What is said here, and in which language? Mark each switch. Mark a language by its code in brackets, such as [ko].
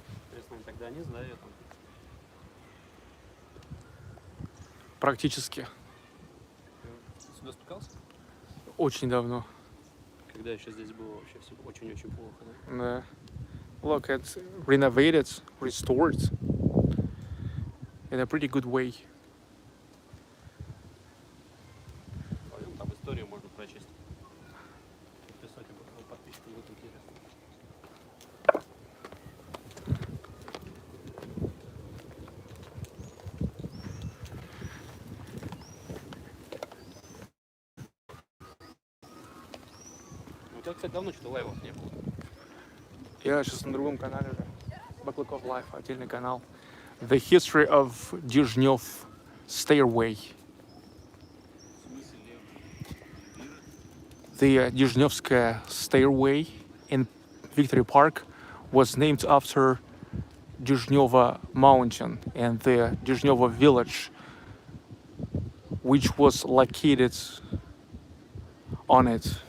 [ru] Интересно, он тогда не знаю там. Практически. Ты сюда спускался? Очень давно. Когда еще здесь было вообще все очень-очень плохо, да? Да. [en] Look, it's renovated, restored in a pretty good way. [ru] Пойдем, там историю можно прочесть. Писать об подписчикам будет интересно. У тебя, кстати, давно что-то лайвов не было. Я сейчас на другом канале уже. [en] Baklykov Life, [ru] отдельный канал. [en] The history of Dizhnev Stairway. The Dizhnevskaya Stairway in Victory Park was named after Dizhneva Mountain and the Dizhneva village, which was located on it.